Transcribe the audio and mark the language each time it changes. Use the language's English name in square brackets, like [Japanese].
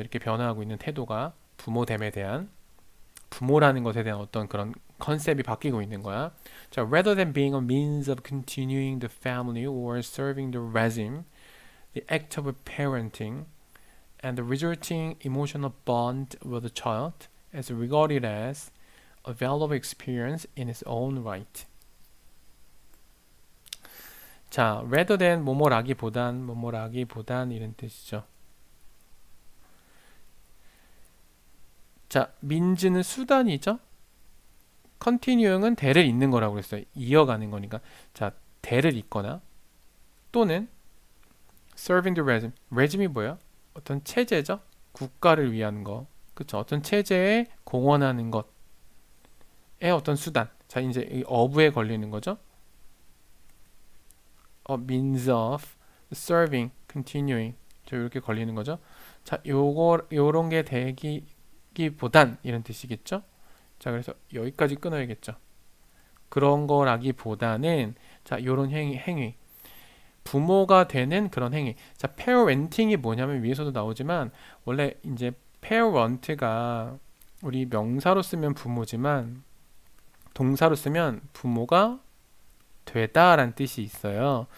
[Korean] 이렇게 변화하고 있는 태도가 부모됨에 대한, 부모라는 것에 대한 어떤 그런 컨셉이 바뀌고 있는 거야. [English] 자, rather than being a means of continuing the family or serving the regime, the act of parenting and the resulting emotional bond with the child is regarded as a valuable experience in its own right. [Korean] 자, [English] rather than [Korean] 뭐뭐라기보단 이런 뜻이죠. 자, means는 수단이죠. continuing은 대를 잇는 거라고 그랬어요. 이어가는 거니까. 자, 대를 잇거나 또는 [English] serving the regime. [Korean] regime이 뭐예요? 어떤 체제죠. 국가를 위한 거. 그쵸? 어떤 체제에 공헌하는 것의 어떤 수단. 자, 이제 이 of에 걸리는 거죠. [English] means of serving, continuing. [Korean] 저 이렇게 걸리는 거죠. 자, 요런 게 되기보단 이런 뜻이겠죠. 자, 그래서 여기까지 끊어야겠죠. 그런 거라기보다는 자, 요런 행위. 부모가 되는 그런 행위. 자, parenting이 뭐냐면 위에서도 나오지만 원래 이제 parent가 우리 명사로 쓰면 부모지만 동사로 쓰면 부모가 되다라는 뜻이 있어요.